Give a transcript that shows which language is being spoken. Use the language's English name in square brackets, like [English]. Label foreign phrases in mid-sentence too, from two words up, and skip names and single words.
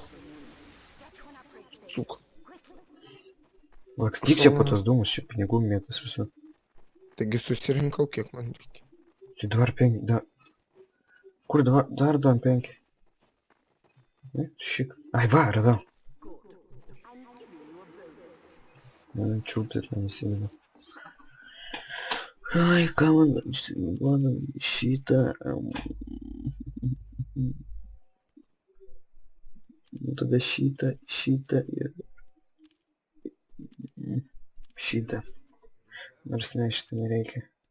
[Lithuanian] Suk. Lakstyk čia po tos dūmus, čia pinigų mėtas visur. Taigi susirinkau, kiek man reikia. Tai dabar 5, da... Kur dabar, dar 2 ant 5? Ne, šik. Ai, va, radau. [English] Good. I'm giving you a bonus. [Lithuanian] Man čiūptis neįsideda. Ai, ką man šitą... Nu tada šitą ir... Šitą. Nors ne, šitą nereikia.